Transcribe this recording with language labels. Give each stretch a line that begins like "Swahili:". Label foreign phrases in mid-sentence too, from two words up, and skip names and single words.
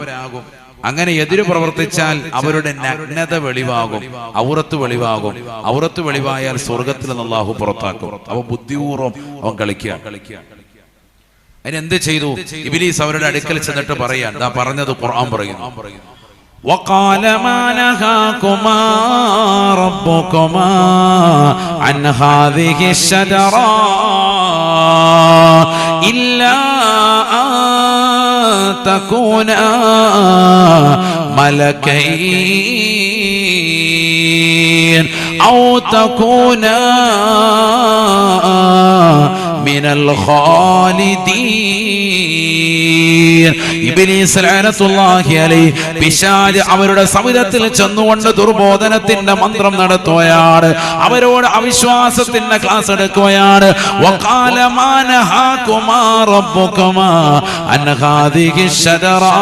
Malayalam: അങ്ങനെ എതിര് പ്രവർത്തിച്ചാൽ അവരുടെ നഗ്നത വെളിവാകും, ഔറത്ത് വെളിവാകും. ഔറത്ത് വെളിവായാൽ സ്വർഗത്തിൽ നിന്ന് അള്ളാഹു പുറത്താക്കും. അവൻ ബുദ്ധിപൂർവ്വം അവൻ കളിക്കുക. അതിനെന്ത് ചെയ്തു? ഇബ്ലീസ് അവരുടെ അടുക്കൽ ചെന്നിട്ട് പറയാൻ, ദാ പറഞ്ഞത് ഖുർആൻ പറയുന്നു.
Arabic: وقال ما نهاكما ربكما عن هذه الشجرة إلا أن تكونا ملكين أو تكونا من الخالدين.
Malayalam: ഇബ്ലീസ്
Arabic: لعنة الله عليه
Malayalam: പിശാച് അവരുടെ സവിധത്തിൽ ചെന്നുകൊണ്ട് ദുർബോധനത്തിന്റെ മന്ത്രം നടത്തുകയാണ്. അവരോട് അവിശ്വാസത്തിന്റെ ക്ലാസ് എടുക്കുകയാണ്.
Arabic: وقال ما نهاكما ربكما عن هذه الشجرة.